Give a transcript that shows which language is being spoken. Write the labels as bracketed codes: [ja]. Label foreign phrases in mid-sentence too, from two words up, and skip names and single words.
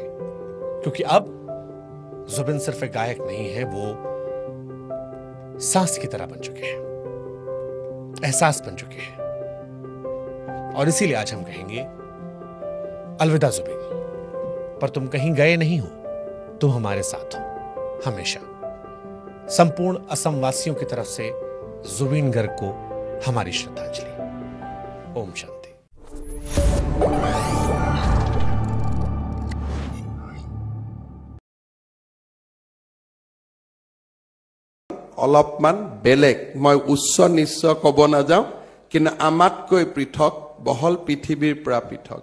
[hi] क्योंकि अब जुबिन सिर्फ एक गायक नहीं है, वो सांस की तरह बन चुके हैं, एहसास बन चुके हैं, और इसीलिए आज हम कहेंगे अलविदा जुबिन, पर तुम कहीं गए नहीं हो, तुम हमारे साथ हो हमेशा। संपूर्ण असम वासियों की तरफ से जुबिन गर्ग को हमारी श्रद्धांजलि। ओम शांति। [as] অলপমান বেলেগ, মই উচ্চ নিশ্চ ক'ব নাযাওঁ, কিন্তু আমাতকৈ পৃথক, বহল পৃথিৱীৰ পৰা পৃথক।